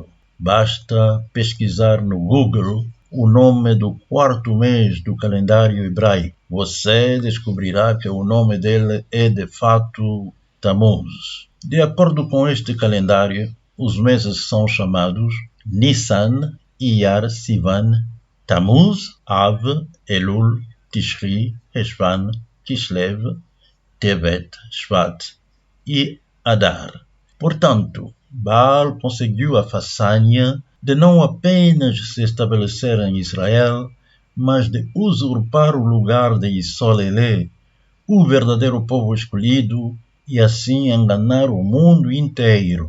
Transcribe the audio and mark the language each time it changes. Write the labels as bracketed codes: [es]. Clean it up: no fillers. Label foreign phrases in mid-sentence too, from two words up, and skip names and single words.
[pt] Basta pesquisar no Google o nome do quarto mês do calendário hebraico. Você descobrirá que o nome dele é de fato Tammuz. De acordo com este calendário, os meses são chamados Nissan, Iyar, Sivan, Tammuz, Av, Elul, Tishri, Heshvan, Kislev, Tevet, Shvat e Adar. Portanto, Baal conseguiu a façanha de não apenas se estabelecer em Israel, mas de usurpar o lugar de Isolelê, o verdadeiro povo escolhido, e assim enganar o mundo inteiro.